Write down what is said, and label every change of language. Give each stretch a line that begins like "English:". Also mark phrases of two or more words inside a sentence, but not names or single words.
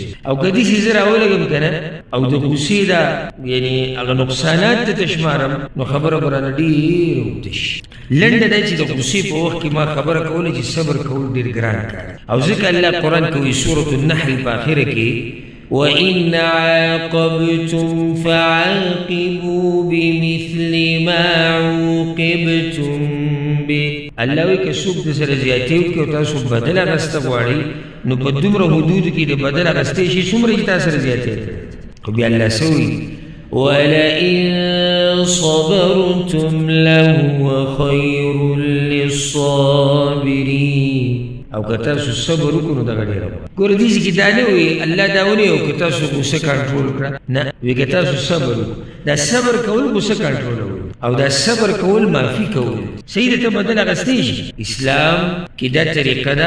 Pashto: او که داسې زه راولګم که نه او د غوسې دا یعنې هغه نقصانات ته تشمارم، نو خبره به رانه ډېره اوږده شي. لنډه دا چې د غوسې په وخت کې ما خبره کوله چې صبر کول ډېر ګران کار، او ځکه الله قرآن کوي سورة النحل په آخره کې
Arabic: وَإِنْ عَاقَبْتُمْ فَعَاقِبُوا بِمِثْلِ مَا عُوقِبْتُمْ بِهِ.
Pashto: الله وایي که څوک درسره زیاتې وکړي او تاسو بدل اخیسته غواړئ، نو په دومره حدودو کې د بدل اخیستی شي څومره چې تا سره زیاتې کړې. خو بیا الله څه وایي
Arabic: وَلَئِنْ صَبَرْتُمْ لَهُوَ خَيْرٌ لِلصَّابِرِينَ.
Pashto: او که تاسو صبر وکړو نو دغه ډېره ګوره داسې کې دا نه وایي الله دا ونی او که تاسو غوسه کنټرول کړه، نه وایي که تاسو صبر وکړو. دا صبر کول غوسه کنټرولول، او دا صبر کول معافي کول. صحیح ده ته بدل اخیستی شي. اسلام کې دا طریقه ده.